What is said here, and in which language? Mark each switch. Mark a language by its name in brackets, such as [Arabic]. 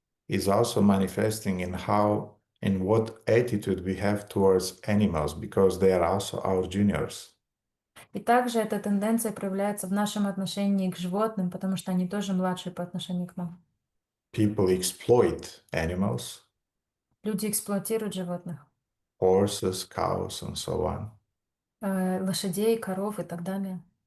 [English] is also manifesting in what attitude we have towards animals, because they are also our juniors. [Russian] И также эта тенденция проявляется в нашем отношении к животным, потому что они тоже младшие по отношению к нам. [English] People exploit animals, [Russian] Люди эксплуатируют животных, [English] horses, cows, and so on. [Russian] лошадей, коров и так далее.